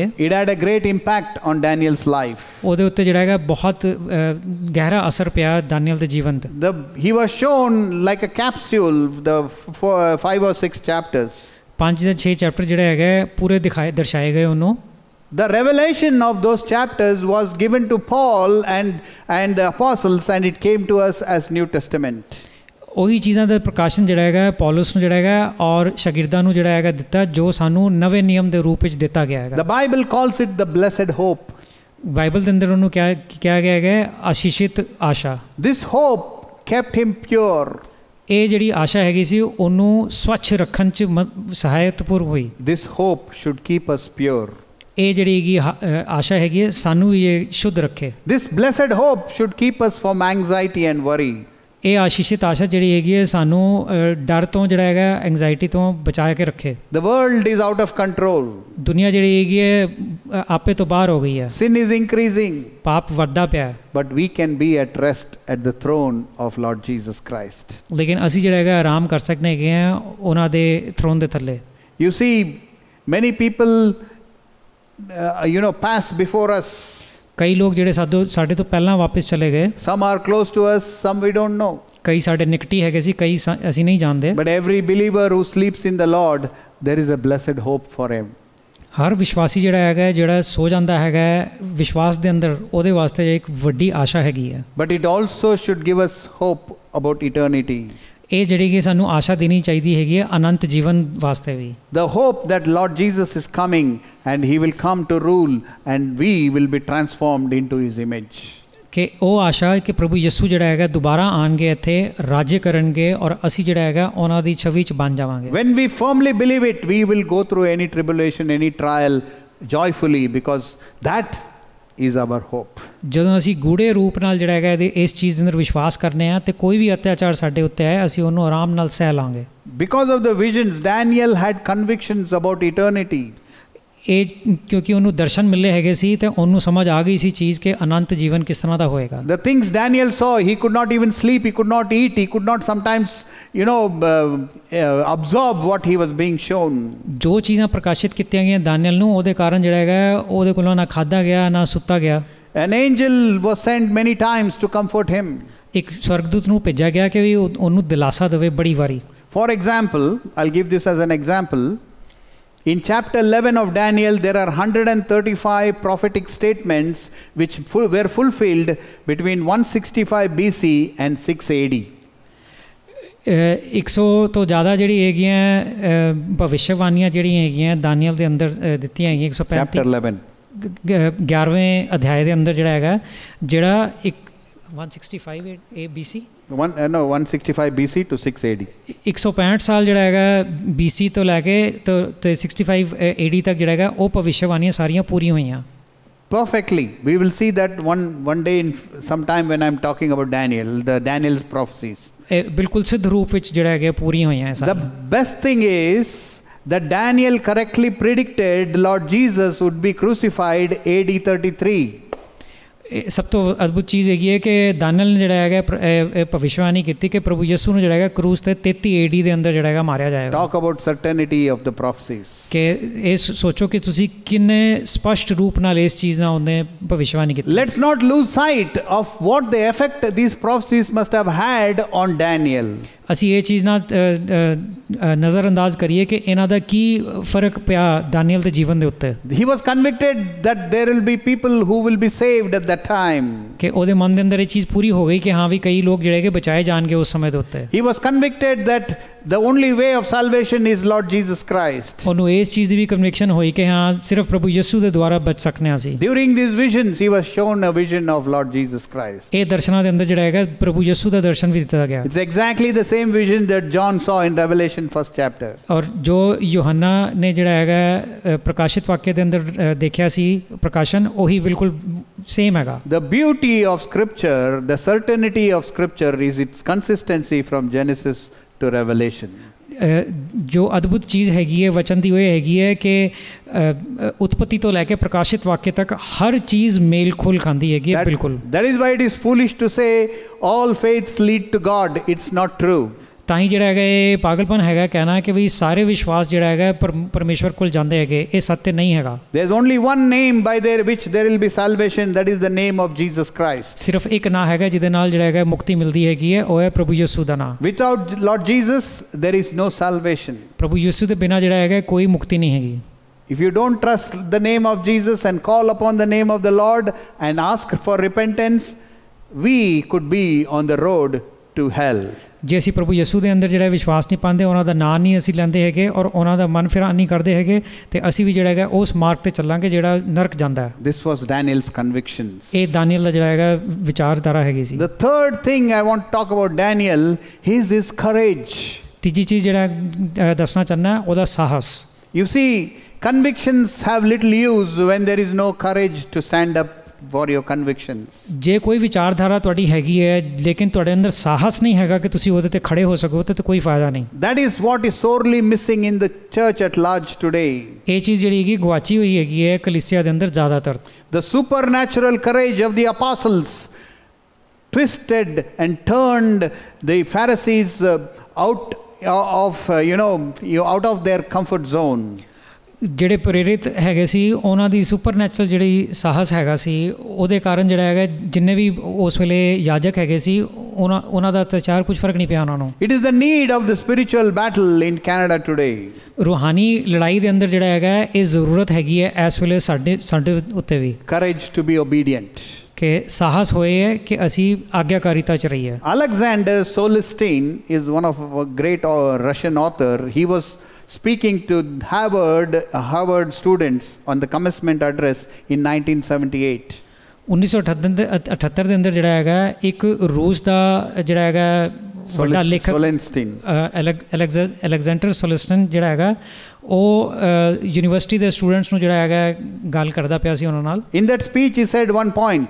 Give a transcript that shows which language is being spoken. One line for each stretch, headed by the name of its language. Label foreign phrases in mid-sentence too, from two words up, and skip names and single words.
English: it had a great impact on Daniel's life.
Punjabi: ਉਹਦੇ ਉੱਤੇ ਜਿਹੜਾ ਹੈਗਾ ਬਹੁਤ ਗਹਿਰਾ ਅਸਰ ਪਿਆ ਦਾਨੀਅਲ ਦੇ ਜੀਵਨ ਤੇ।
English: He was shown like a capsule, the 5 or 6 chapters.
Punjabi: 5 ਜਾਂ 6 ਚੈਪਟਰ ਜਿਹੜਾ ਹੈਗਾ ਪੂਰੇ ਦਰਸਾਏ ਗਏ ਉਹਨੂੰ।
English: The revelation of those chapters was given to Paul and the apostles, and it came to us as New Testament.
Punjabi: ਉਹੀ ਚੀਜ਼ਾਂ ਦਾ ਪ੍ਰਕਾਸ਼ਨ ਜਿਹੜਾ ਹੈਗਾ ਪੌਲਸ ਨੂੰ ਜਿਹੜਾ ਹੈਗਾ ਔਰ ਸ਼ਾਗਿਰਦਾਂ ਨੂੰ ਜਿਹੜਾ ਹੈਗਾ ਦਿੱਤਾ ਜੋ ਸਾਨੂੰ ਨਵੇਂ ਨਿਯਮ ਦੇ ਰੂਪ ਵਿੱਚ ਦਿੱਤਾ ਗਿਆ ਹੈਗਾ।
English: The Bible calls it the blessed hope.
Punjabi: ਬਾਈਬਲ ਦੇ ਅੰਦਰ ਉਹਨੂੰ ਕਿਹਾ ਗਿਆ ਹੈਗਾ ਆਸ਼ੀਸ਼ਿਤ ਆਸ਼ਾ।
English: This hope kept him pure.
Punjabi: ਇਹ ਜਿਹੜੀ ਆਸ਼ਾ ਹੈਗੀ ਸੀ ਉਹਨੂੰ ਸਵੱਛ ਰੱਖਣ 'ਚ ਸਹਾਇਤਪੂਰ ਹੋਈ।
English: This hope should keep us pure.
Punjabi: ਇਹ ਜਿਹੜੀ ਹੈਗੀ ਆਸ਼ਾ ਹੈਗੀ ਹੈ ਸਾਨੂੰ ਵੀ ਇਹ ਸ਼ੁੱਧ ਰੱਖੇ।
English: This blessed hope should keep us from anxiety and worry.
Punjabi: ਇਹ ਆਸ਼ੀਸ਼ਿਤ ਆਸ਼ਾ ਜਿਹੜੀ ਹੈਗੀ ਹੈ ਸਾਨੂੰ ਡਰ ਤੋਂ ਜਿਹੜਾ ਹੈਗਾ ਐਂਗਜ਼ਾਇਟੀ ਤੋਂ ਬਚਾ ਕੇ ਰੱਖੇ।
English: The world is out of control.
Punjabi: ਦੁਨੀਆ ਜਿਹੜੀ ਹੈਗੀ ਹੈ ਆਪੇ ਤੋਂ ਬਾਹਰ ਹੋ ਗਈ ਹੈ।
English: Sin is increasing.
Punjabi: ਪਾਪ ਵੱਧਦਾ ਪਿਆ।
English: But we can be at rest at the throne of Lord Jesus Christ.
Punjabi: ਲੇਕਿਨ ਅਸੀਂ ਜਿਹੜਾ ਹੈਗਾ ਆਰਾਮ ਕਰ ਸਕਦੇ ਹੈਗੇ ਆ ਉਹਨਾਂ ਦੇ ਥਰੋਨ ਦੇ ਥੱਲੇ।
English: You see, many people pass before us.
Punjabi: ਕਈ ਲੋਕ ਜਿਹੜੇ ਸਾਡੇ ਤੋਂ ਪਹਿਲਾਂ ਵਾਪਸ ਚਲੇ ਗਏ।
English: Some are close to us, some we don't know.
Punjabi: ਕਈ ਸਾਡੇ ਨਿਕਟੀ ਹੈਗੇ ਸੀ, ਕਈ ਅਸੀਂ ਨਹੀਂ ਜਾਣਦੇ।
English: But every believer who sleeps in the Lord, there is a blessed hope for him.
Punjabi: ਹਰ ਵਿਸ਼ਵਾਸੀ ਜਿਹੜਾ ਹੈਗਾ ਜਿਹੜਾ ਸੋ ਜਾਂਦਾ ਹੈਗਾ ਵਿਸ਼ਵਾਸ ਦੇ ਅੰਦਰ ਉਹਦੇ ਵਾਸਤੇ ਇੱਕ ਵੱਡੀ ਆਸ਼ਾ ਹੈਗੀ ਹੈ।
English: But it also should give us hope about eternity.
Punjabi: ਇਹ ਜਿਹੜੀ ਕਿ ਸਾਨੂੰ ਆਸ਼ਾ ਦੇਣੀ ਚਾਹੀਦੀ ਹੈਗੀ ਹੈ ਅਨੰਤ ਜੀਵਨ ਵਾਸਤੇ ਵੀ।
English: The hope that Lord Jesus is coming and he will come to rule and we will be transformed into his image.
Punjabi: ਕਿ ਉਹ ਆਸ਼ਾ ਕਿ ਪ੍ਰਭੂ ਯਿਸੂ ਜਿਹੜਾ ਹੈਗਾ ਦੁਬਾਰਾ ਆਣਗੇ ਇੱਥੇ ਰਾਜ ਕਰਨਗੇ ਔਰ ਅਸੀਂ ਜਿਹੜਾ ਹੈਗਾ ਉਹਨਾਂ ਦੀ ਛਵੀ 'ਚ ਬਣ ਜਾਵਾਂਗੇ।
English: When we firmly believe it, we will go through any tribulation, any trial joyfully, because that is our hope.
Punjabi: ਜਦੋਂ ਅਸੀਂ ਗੂੜੇ ਰੂਪ ਨਾਲ ਜਿਹੜਾ ਹੈਗਾ ਇਸ ਚੀਜ਼ ਦੇ ਅੰਦਰ ਵਿਸ਼ਵਾਸ ਕਰਨੇ ਆ ਤੇ ਕੋਈ ਵੀ ਅਤਿਆਚਾਰ ਸਾਡੇ ਉੱਤੇ ਆਏ ਅਸੀਂ ਉਹਨੂੰ ਆਰਾਮ ਨਾਲ ਸਹਿ ਲਾਂਗੇ।
English: Because of the visions, Daniel had convictions about eternity.
Punjabi: ਇਹ ਕਿਉਂਕਿ ਉਹਨੂੰ ਦਰਸ਼ਨ ਮਿਲੇ ਹੈਗੇ ਸੀ ਤੇ ਉਹਨੂੰ ਸਮਝ ਆ ਗਈ ਸੀ ਚੀਜ਼ ਕਿ ਅਨੰਤ ਜੀਵਨ ਕਿਸ ਤਰ੍ਹਾਂ ਦਾ ਹੋਏਗਾ।
English: The things Daniel saw, he could not even sleep, he could not eat, he could not sometimes absorb what he was being shown.
Punjabi: ਜੋ ਚੀਜ਼ਾਂ ਪ੍ਰਕਾਸ਼ਿਤ ਕੀਤੀਆਂ ਗਈਆਂ ਦਾਨੀਅਲ ਨੂੰ ਉਹਦੇ ਕਾਰਨ ਜਿਹੜਾ ਹੈਗਾ ਉਹਦੇ ਕੋਲੋਂ ਨਾ ਖਾਧਾ ਗਿਆ ਨਾ ਸੁੱਤਾ ਗਿਆ।
English: An angel was sent many times to comfort him.
Punjabi: ਇੱਕ ਸਵਰਗਦੂਤ ਨੂੰ ਭੇਜਿਆ ਗਿਆ ਕਿ ਵੀ ਉਹਨੂੰ ਦਿਲਾਸਾ ਦੇਵੇ ਬੜੀ ਵਾਰੀ।
English: For example, I'll give this as an example. In chapter 11 of Daniel, there are 135 prophetic statements which were fulfilled between 165 BC and 6 AD.
Punjabi: 100 ਤੋਂ ਜ਼ਿਆਦਾ ਜਿਹੜੀ ਹੈਗੀਆਂ ਭਵਿਸ਼ਵਾਣੀਆਂ ਜਿਹੜੀਆਂ ਹੈਗੀਆਂ ਦਾਨੀਅਲ ਦੇ ਅੰਦਰ ਦਿੱਤੀਆਂ ਹੈਗੀਆਂ 135
English: chapter 11
Punjabi: 11ਵੇਂ ਅਧਿਆਏ ਦੇ ਅੰਦਰ ਜਿਹੜਾ ਹੈਗਾ ਜਿਹੜਾ 165 BC
English: 165 BC to 6 AD.
Punjabi: 165 ਸਾਲ ਜਿਹੜਾ ਹੈਗਾ BC ਤੋਂ ਲੈ ਕੇ ਤੇ 65 AD ਤੱਕ ਜਿਹੜਾ ਹੈਗਾ ਉਹ ਭਵਿਸ਼ਵਾਣੀਆਂ ਸਾਰੀਆਂ ਪੂਰੀਆਂ ਹੋਈਆਂ।
English: Perfectly. We will see that one day in some time when I'm talking about Daniel's prophecies.
Punjabi: ਬਿਲਕੁਲ ਸਿੱਧ ਰੂਪ ਵਿੱਚ ਜਿਹੜਾ ਹੈਗਾ ਪੂਰੀਆਂ ਹੋਈਆਂ ਸਾਰੀਆਂ।
English: The best thing is that Daniel correctly predicted Lord Jesus would be crucified AD 33.
Punjabi: ਸਭ ਤੋਂ ਅਦਭੁਤ ਚੀਜ਼ ਹੈਗੀ ਹੈ ਕਿ ਦਾਨੀਅਲ ਨੇ ਜਿਹੜਾ ਹੈਗਾ ਭਵਿਸ਼ਵਾਣੀ ਕੀਤੀ ਕਿ ਪ੍ਰਭੂ ਯਿਸੂ ਨੂੰ ਜਿਹੜਾ ਹੈਗਾ ਕਰੂਸ ਤੇ 33 AD ਦੇ ਅੰਦਰ ਜਿਹੜਾ ਹੈਗਾ ਮਾਰਿਆ ਜਾਏਗਾ।
English: Talk about certainty of the prophecies.
Punjabi: ਕਿ ਇਹ ਸੋਚੋ ਕਿ ਤੁਸੀਂ ਕਿੰਨੇ ਸਪਸ਼ਟ ਰੂਪ ਨਾਲ ਇਸ ਚੀਜ਼ ਨਾਲ ਉਹਨੇ ਭਵਿਸ਼ਵਾਣੀ ਕੀਤੀ।
English: Let's not lose sight of what the effect these prophecies must have had on Daniel.
Punjabi: ਅਸੀਂ ਇਹ ਚੀਜ਼ ਨਾਲ ਨਜ਼ਰਅੰਦਾਜ਼ ਕਰੀਏ ਕਿ ਇਹਨਾਂ ਦਾ ਕੀ ਫਰਕ ਪਿਆ ਦਾਨੀਅਲ ਦੇ ਜੀਵਨ ਦੇ ਉੱਤੇ।
English: He was convicted that there will be people who will be saved at that that time.
Punjabi: ਕਿ ਉਹਦੇ ਮਨ ਦੇ ਅੰਦਰ ਇਹ ਚੀਜ਼ ਪੂਰੀ ਹੋ ਗਈ ਕਿ ਹਾਂ ਵੀ ਕਈ ਲੋਕ ਜਿਹੜੇ ਕਿ ਬਚਾਏ ਜਾਣਗੇ ਉਸ ਸਮੇਂ ਦੇ ਉੱਤੇ।
English: He was convicted that the only way of salvation is Lord Jesus Christ.
Punjabi: ਉਹਨੂੰ ਇਸ ਚੀਜ਼ ਦੀ ਵੀ ਕਨਵਿਕਸ਼ਨ ਹੋਈ ਕਿ ਹਾਂ ਸਿਰਫ ਪ੍ਰਭੂ ਯਿਸੂ ਦੇ ਦੁਆਰਾ ਬਚ ਸਕਨੇ ਅਸੀਂ।
English: During these visions, he was shown a vision of Lord Jesus Christ.
Punjabi: ਇਹ ਦਰਸ਼ਨਾਂ ਦੇ ਅੰਦਰ ਜਿਹੜਾ ਹੈਗਾ ਪ੍ਰਭੂ ਯਿਸੂ ਦਾ ਦਰਸ਼ਨ ਵੀ ਦਿੱਤਾ ਗਿਆ।
English: It's exactly the same vision that John saw in Revelation 1st chapter.
Punjabi: ਔਰ ਜੋ ਯੋਹੰਨਾ ਨੇ ਜਿਹੜਾ ਹੈਗਾ ਪ੍ਰਕਾਸ਼ਿਤ ਵਾਕਿਆ ਦੇ ਅੰਦਰ ਦੇਖਿਆ ਸੀ ਪ੍ਰਕਾਸ਼ਨ, ਉਹੀ ਬਿਲਕੁਲ ਸੇਮ ਹੈਗਾ।
English: The beauty of Scripture, the certainty of Scripture is its consistency from Genesis to Revelation.
Punjabi: ਜੋ ਅਦਭੁਤ ਚੀਜ਼ ਹੈਗੀ ਹੈ ਵਚਨ ਦੀ ਉਹ ਹੈਗੀ ਹੈ ਕਿ ਉਤਪਤੀ ਤੋਂ ਲੈ ਕੇ ਪ੍ਰਕਾਸ਼ਿਤ ਵਾਕਿਆ ਤੱਕ ਹਰ ਚੀਜ਼ ਮੇਲ ਖੋਲ ਖਾਂਦੀ ਹੈਗੀ ਹੈ ਬਿਲਕੁਲ।
English: That is why it is foolish to say all faiths lead to God. It's not true.
Punjabi: ਤਾਂ ਹੀ ਜਿਹੜਾ ਹੈਗਾ ਇਹ ਪਾਗਲਪਨ ਹੈਗਾ ਕਹਿਣਾ ਕਿ ਵੀ ਸਾਰੇ ਵਿਸ਼ਵਾਸ ਜਿਹੜਾ ਹੈਗਾ ਪਰਮੇਸ਼ਵਰ ਕੋਲ ਜਾਂਦੇ ਹੈਗੇ, ਇਹ ਸੱਚ ਨਹੀਂ ਹੈਗਾ।
English: There is only one name by which there will be salvation, that is the name of Jesus Christ.
Punjabi: ਸਿਰਫ ਇੱਕ ਨਾਂ ਹੈਗਾ ਜਿਹਦੇ ਨਾਲ ਜਿਹੜਾ ਹੈਗਾ ਮੁਕਤੀ ਮਿਲਦੀ ਹੈਗੀ ਹੈ, ਉਹ ਹੈ ਪ੍ਰਭੂ ਯਿਸੂ ਦਾ ਨਾਮ।
English: Without Lord Jesus, there is no salvation.
Punjabi: ਪ੍ਰਭੂ ਯਿਸੂ ਦੇ ਬਿਨਾਂ ਜਿਹੜਾ ਹੈਗਾ ਕੋਈ ਮੁਕਤੀ ਨਹੀਂ ਹੈਗੀ।
English: If you don't trust the name of Jesus and call upon the name of the Lord and ask for repentance, we could be on the road to hell.
Punjabi: ਜੇ ਅਸੀਂ ਪ੍ਰਭੂ ਯਿਸੂ ਦੇ ਅੰਦਰ ਜਿਹੜਾ ਵਿਸ਼ਵਾਸ ਨਹੀਂ ਪਾਉਂਦੇ, ਉਹਨਾਂ ਦਾ ਨਾਂ ਨਹੀਂ ਅਸੀਂ ਲੈਂਦੇ ਹੈਗੇ ਔਰ ਉਹਨਾਂ ਦਾ ਮਨ ਫਿਰਾਨ ਨਹੀਂ ਕਰਦੇ ਹੈਗੇ, ਤੇ ਅਸੀਂ ਵੀ ਜਿਹੜਾ ਹੈਗਾ ਉਸ ਮਾਰਗ ਤੇ ਚੱਲਾਂਗੇ ਜਿਹੜਾ ਨਰਕ ਜਾਂਦਾ ਹੈ।
English: This was Daniel's convictions.
Punjabi: ਇਹ ਦਾਨੀਏਲ ਦਾ ਜਿਹੜਾ ਹੈਗਾ ਵਿਚਾਰਧਾਰਾ ਹੈਗੀ ਸੀ।
English: The third thing I want to talk about Daniel is his courage.
Punjabi: ਤੀਜੀ ਚੀਜ਼ ਜਿਹੜਾ ਦੱਸਣਾ ਚਾਹੁੰਦਾ ਉਹਦਾ ਸਾਹਸ।
English: You see, convictions have little use when there is no courage to stand up for your convictions.
Punjabi: ਜੇ ਕੋਈ ਵਿਚਾਰਧਾਰਾ ਤੁਹਾਡੀ ਹੈਗੀ ਹੈ ਲੇਕਿਨ ਤੁਹਾਡੇ ਅੰਦਰ ਸਾਹਸ ਨਹੀਂ ਹੈਗਾ ਕਿ ਤੁਸੀਂ ਉਹਦੇ ਤੇ ਖੜੇ ਹੋ ਸਕੋ ਤੇ ਕੋਈ ਫਾਇਦਾ ਨਹੀਂ।
English: That is what is sorely missing in the church at large today.
Punjabi: ਇਹ ਚੀਜ਼ ਜਿਹੜੀ ਹੈਗੀ ਗਵਾਚੀ ਹੋਈ ਹੈਗੀ ਹੈ ਕਲੀਸਿਆ ਦੇ ਅੰਦਰ ਜ਼ਿਆਦਾਤਰ।
English: The supernatural courage of the apostles twisted and turned the Pharisees out of their comfort zone.
Punjabi: ਜਿਹੜੇ ਪ੍ਰੇਰਿਤ ਹੈਗੇ ਸੀ ਉਹਨਾਂ ਦੀ ਸੁਪਰਨੈਚੁਰਲ ਜਿਹੜੀ ਸਾਹਸ ਹੈਗਾ ਸੀ ਉਹਦੇ ਕਾਰਨ ਜਿਹੜਾ ਹੈਗਾ ਜਿੰਨੇ ਵੀ ਉਸ ਵੇਲੇ ਯਾਜਕ ਹੈਗੇ ਸੀ ਉਹਨਾਂ ਦਾ ਅਤਿਆਚਾਰ ਕੁਝ ਫਰਕ ਨਹੀਂ ਪਿਆ ਉਹਨਾਂ ਨੂੰ।
English: It is the need of the spiritual battle in Canada today.
Punjabi: ਰੂਹਾਨੀ ਲੜਾਈ ਦੇ ਅੰਦਰ ਜਿਹੜਾ ਹੈਗਾ ਇਹ ਜ਼ਰੂਰਤ ਹੈਗੀ ਹੈ ਇਸ ਵੇਲੇ ਸਾਡੇ ਉੱਤੇ ਵੀ।
English: Courage to be obedient.
Punjabi: ਕਿ ਸਾਹਸ ਹੋਏ ਹੈ ਕਿ ਅਸੀਂ ਆਗਿਆਕਾਰੀਤਾ ਚ ਰਹੀਏ।
English: Alexander Solzhenitsyn is one of a great Russian author. He was speaking to Harvard students on the commencement address in 1978.
Punjabi: 1978 ਦੇ ਅੰਦਰ ਜਿਹੜਾ ਹੈਗਾ ਇੱਕ ਰੂਸ ਦਾ ਜਿਹੜਾ ਹੈਗਾ ਵੱਡਾ ਲੇਖਕ ਅਲੈਗਜ਼ੈਂਡਰ ਸੋਲਿਸਟਨ ਜਿਹੜਾ ਹੈਗਾ ਉਹ ਯੂਨੀਵਰਸਿਟੀ ਦੇ ਸਟੂਡੈਂਟਸ ਨੂੰ ਜਿਹੜਾ ਹੈਗਾ ਗੱਲ ਕਰਦਾ ਪਿਆ ਸੀ ਉਹਨਾਂ ਨਾਲ।
English: In that speech he said one point.